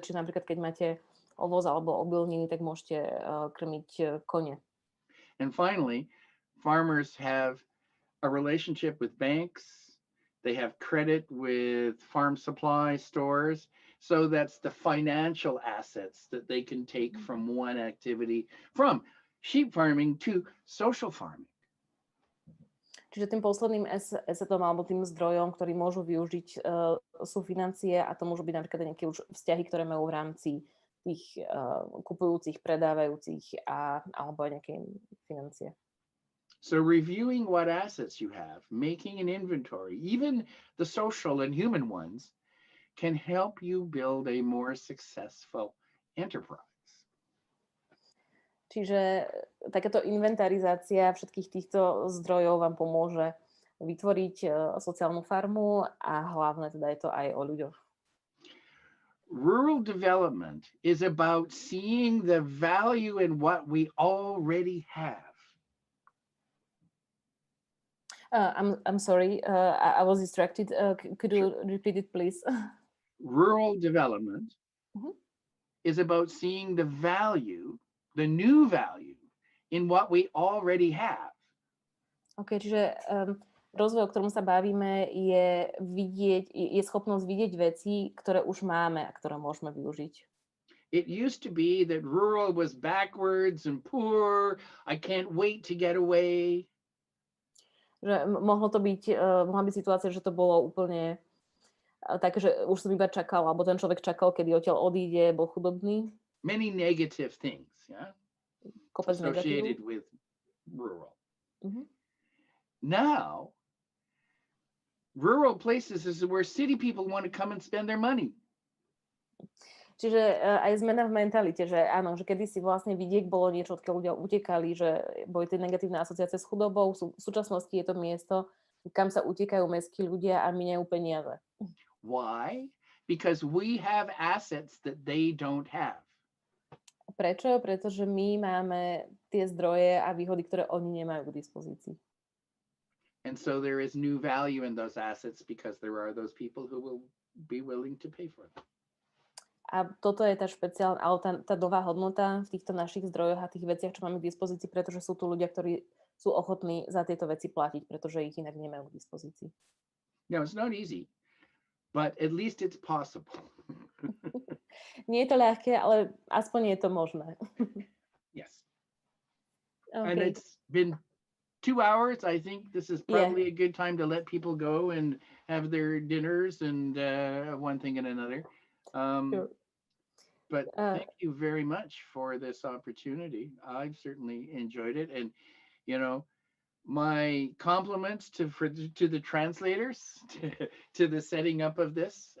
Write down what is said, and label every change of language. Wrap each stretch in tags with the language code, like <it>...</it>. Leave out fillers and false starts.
<sk>Čiže napríklad, keď máte ovoz alebo obilniny, tak môžete krmiť kone.</sk> <en>And finally, farmers have a relationship with banks. They have credit with farm supply stores. So that's the financial assets that they can take from one activity, from sheep farming to social farming.</en> <sk>Čiže tým posledným assetom alebo tým zdrojom, ktorý môžu využiť, sú financie a to môžu byť napríklad nejaké už vzťahy, ktoré majú v rámci tých kupujúcich, predávajúcich alebo aj nejaké financie.</sk> <en>So reviewing what assets you have, making an inventory, even the social and human ones, can help you build a more successful enterprise.</en> <sk>Čiže takáto inventarizácia všetkých týchto zdrojov vám pomôže vytvoriť sociálnu farmu a hlavne teda je to aj o ľuďoch.</sk> <en>Rural development is about seeing the value in what we already have. I'm sorry, I was distracted. Could you repeat it, please? Rural development is about seeing the value, the new value, in what we already have.</en> <sk>OK, čiže rozvoj, o ktorom sa bavíme, je schopnosť vidieť veci, ktoré už máme a ktoré môžeme využiť.</sk> <en>It used to be that rural was backwards and poor. I can't wait to get away.</en> <sk>Že mohla byť situácia, že to bolo úplne také, že už som iba čakal, alebo ten človek čakal, kedy odtiaľ odíde, bol chudobný.</sk> <en>Many negative things, yeah,</en> <sk>Kopec</sk> <en>associated with rural. Now, rural places is where city people want to come and spend their money.</en> <sk>Čiže aj zmena v mentalite, že áno, že kedysi vlastne vidiek bolo niečo, odkiaľ ľudia utekali, že boli tie negatívne asociácie s chudobou. V súčasnosti je to miesto, kam sa utekajú mestskí ľudia a míňajú peniaze.</sk> <en>Why? Because we have assets that they don't have.</en> <sk>Prečo? Pretože my máme tie zdroje a výhody, ktoré oni nemajú k dispozícii.</sk> <en>And so there is new value in those assets because there are those people who will be willing to pay for them.</en> <sk>A toto je tá špeciálna, ale tá nová hodnota v týchto našich zdrojoch a tých veciach, čo máme k dispozícii, pretože sú tu ľudia, ktorí sú ochotní za tieto veci platiť, pretože ich inak nemajú k dispozícii.</sk> <en>No, it's not easy, but at least it's possible.</en> <sk>Nie je to ľahké, ale aspoň je to možné.</sk> <en>Yes. Okay. And it's been 2 hours. I think this is probably a good time to let people go and have their dinners and one thing and another. Sure. But thank you very much for this opportunity. I've certainly enjoyed it. And, you know, my compliments to the translators, to the setting up of this.</en>